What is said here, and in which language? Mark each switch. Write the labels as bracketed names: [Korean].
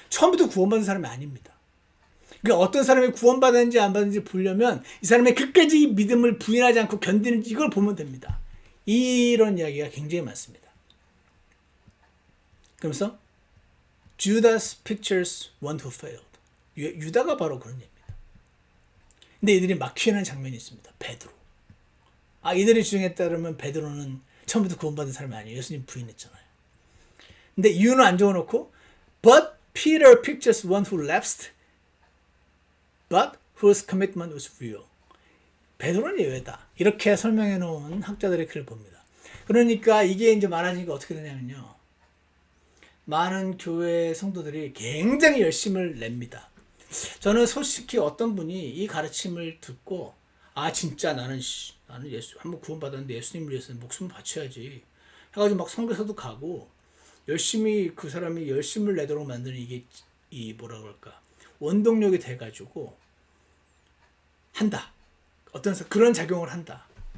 [Korean] 처음부터 구원받은 사람이 아닙니다. 그러니까 어떤 사람이 구원받았는지 안 받았는지 보려면 이 사람의 끝까지 믿음을 부인하지 않고 견디는지 이걸 보면 됩니다. 이런 이야기가 굉장히 많습니다. 그러면서 [English] Judas pictures one who failed. [Korean] 유다가 바로 그런 얘기입니다. 근데 이들이 막히는 장면이 있습니다. 베드로. 이들의 주장에 따르면 베드로는 처음부터 구원받은 사람이 아니에요. 예수님 부인했잖아요. 근데 이유는 안 적어놓고 [English] But Peter pictures one who lapsed but whose commitment was real. [Korean] 베드로는 예외다. 이렇게 설명해 놓은 학자들의 글을 봅니다. 그러니까 이게 이제 많아지니까 어떻게 되냐면요. 많은 교회 성도들이 굉장히 열심을 냅니다. 저는 솔직히 어떤 분이 이 가르침을 듣고 진짜 나는 한번 구원받았는데 예수님을 위해서 목숨을 바쳐야지 해가지고 막 성교사도 가고 열심히 그 사람이 열심을 내도록 만드는 이게 뭐라 그럴까 원동력이 돼가지고 한다. 그런 작용을 한다.